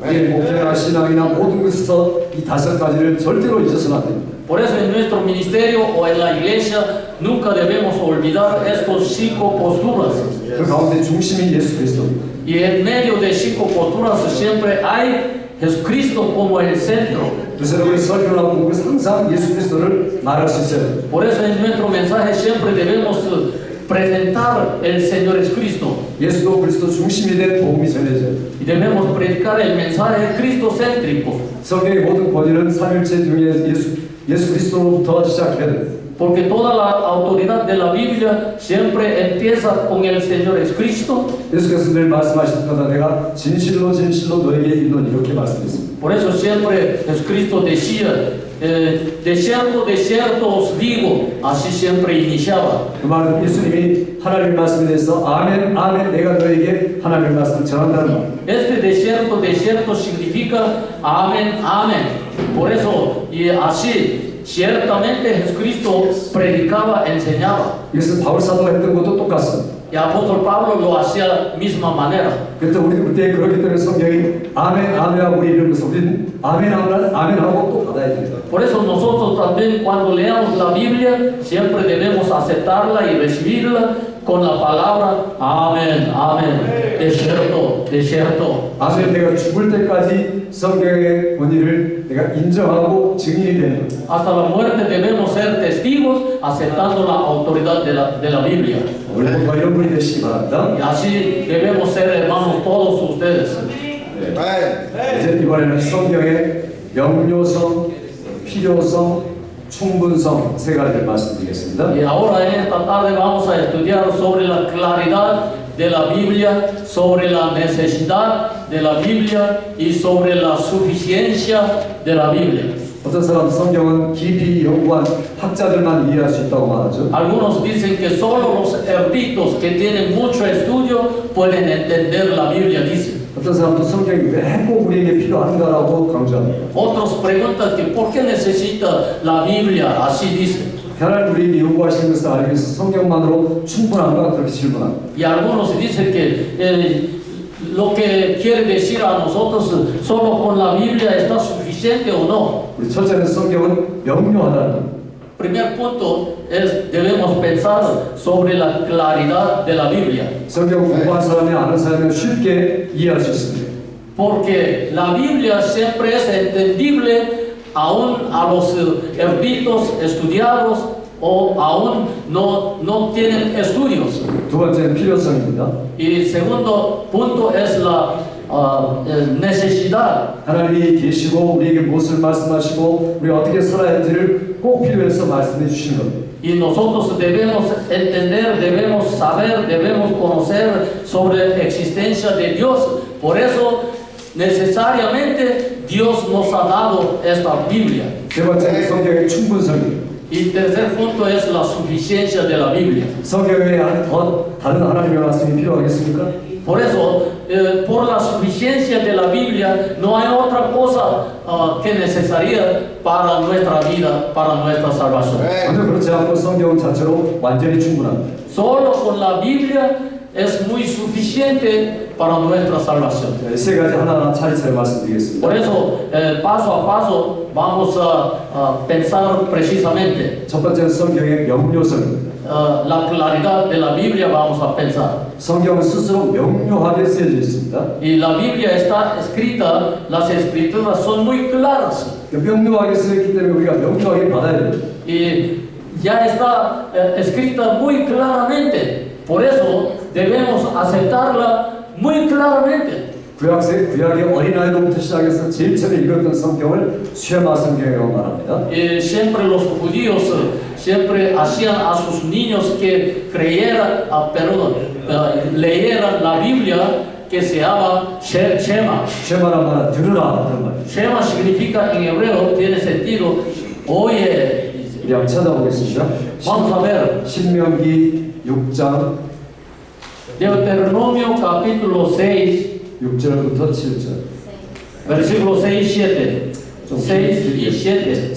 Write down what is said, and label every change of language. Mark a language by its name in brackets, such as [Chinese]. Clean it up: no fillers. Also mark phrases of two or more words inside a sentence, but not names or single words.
[Korean] 우리의 목회나 신앙이나 모든 것에서 이 5가지를 절대로 잊어서는 안 됩니다. [Spanish] Por eso en nuestro ministerio o en la iglesia nunca debemos olvidar estos 5 posturas. [Korean] 그 가운데 중심이 예수 그리스도입니다. [Spanish] Y en medio de 5 posturas siempre hay Jesucristo como el centro. [Korean] 그래서 우리 설교나 공부에서 항상 예수 그리스도를 말할 수 있어야 됩니다. [Spanish] Por eso en nuestro mensaje siempre debemos presentar el Señor Jesucristo. [Korean] 예수도 그리스도 중심이 된 복음이 전해져요. [Spanish] Y debemos predicar el mensaje cristocéntrico. [Korean] 성경의 모든 권위는 삼일체 중에 예수 그리스도로부터 시작해야 됩니다. [Spanish] Porque toda la autoridad de la Biblia siempre empieza con el Señor Jesucristo. [Korean] 예수께서 늘 말씀하실 때마다 내가 진실로 진실로 너에게 이르노니 이렇게 말씀했습니다. [Spanish] Por eso siempre Jesucristo decía, de cierto, de cierto os digo, así siempre iniciaba. [Korean] 그 말은 예수님이 하나님의 말씀에 대해서 아멘, 아멘, 내가 너에게 하나님의 말씀을 전한다는 말. [Spanish] Este de cierto significa amén, amén. Por eso, y así, ciertamente Jesucristo predicaba, enseñaba. [Korean] 이것은 바울 사도가 했던 것도 똑같습니다. [Spanish] Y apóstol Pablo lo hacía de la misma manera. [Korean] 그때 우리 그때 그렇기 때문에 성경이 아멘, 아멘하고 우리 이러면서 우리는 아멘, 아멘, 아멘하고 또 받아야 됩니다. [Spanish] Por eso nosotros también cuando leamos la Biblia siempre debemos aceptarla y recibirla con la palabra amén, amén. De cierto, de cierto. [Korean] 아멘, 내가 죽을 때까지 성경의 권위를 내가 인정하고 증인이 되는 것. [Spanish] Hasta la muerte debemos ser testigos aceptando la autoridad de la Biblia. [Korean] 우리 모두가 이런 분이 되시기 바랍니다. [Spanish] Y así debemos ser hermanos todos ustedes. [Korean] 이제 이번에는 성경의 명료성, 필요성, 충분성 3가지를 말씀드리겠습니다. [Spanish] Y ahora en esta tarde vamos a estudiar sobre la claridad de la Biblia, sobre la necesidad de la Biblia y sobre la suficiencia de la Biblia. [Korean] 어떤 사람 성경은 깊이 연구한 학자들만 이해할 수 있다고 말하죠. [Spanish] Algunos dicen que solo los eruditos que tienen mucho estudio pueden entender la Biblia, dicen. [Korean] 어떤 사람도 성경이 왜 꼭 우리에게 필요한가라고 강조합니다. [Spanish] Otros preguntan que por qué necesita la Biblia, así dicen. [Korean] 하나님 우리에게 요구하시는 것을 알기 위해서 성경만으로 충분한가 그렇게 질문합니다. [Spanish] Y algunos dicen que lo que quiere decir a nosotros solo con la Biblia está suficiente o no. [Korean] 우리 첫째는 성경은 명료하다는 것. [Spanish] Primer punto es debemos pensar sobre la claridad de la Biblia. [Korean] 성경 공부한 사람이 아는 사람은 쉽게 이해할 수 있습니다. [Spanish] Porque la Biblia siempre es entendible aún a los eruditos estudiados o aún no tienen estudios. [Korean] 두 번째는 필요성입니다. [Spanish] Y segundo punto es la necesidad. [Korean] 하나님이 계시고 우리에게 무엇을 말씀하시고 우리가 어떻게 살아야 할지를 꼭 필요해서 말씀해 주시는 겁니다. [Spanish] Y nosotros debemos entender, debemos saber, debemos conocer sobre la existencia de Dios. Por eso, necesariamente, Dios nos ha dado esta Biblia. [Korean] 세 번째는 성경의 충분성입니다. [Spanish] Y tercer punto es la suficiencia de la Biblia. [Korean] 성경 외에 더 다른 하나님의 말씀이 필요하겠습니까? [Spanish] Por eso, por la suficiencia de la Biblia, no hay otra cosa que necesaria para nuestra vida, para nuestra salvación. [Korean] 전혀 그렇지 않고 성경 자체로 완전히 충분합니다. [Spanish] Solo con la Biblia es muy suficiente para nuestra salvación. [Korean] 세 가지 하나하나 차례차례 말씀드리겠습니다. [Spanish] Por eso, paso a paso, vamos a pensar precisamente. [Korean] 첫 번째는 성경의 명료성입니다. [Spanish] La claridad de la Biblia vamos a pensar. [Korean] 성경은 스스로 명료하게 쓰여져 있습니다. [Spanish] Y la Biblia está escrita, las escrituras son muy claras. [Korean] 명료하게 쓰였기 때문에 우리가 명료하게 받아야 됩니다. [Spanish] Y ya está escrita muy claramente. Por eso debemos aceptarla muy claramente. [Korean] 구약의 어린아이로부터 시작해서 제일 처음에 읽었던 성경을 쉐마 성경이라고 말합니다. [Spanish] Siempre los judíos siempre hacían a sus niños que leyeran la Biblia que se llama Shema. [Korean] 쉐마란 말은 들으라 그런 말이에요. [Spanish] Shema significa en hebreo, tiene sentido, oye. [Korean] 우리 한번 찾아보겠습니다. [Spanish] Vamos a ver. [Korean] 신명기 6장 [Spanish] Deuteronomio capítulo 6. [Korean] 6절부터 7절 [Spanish] Versículo 6 y 7. 6 y 7.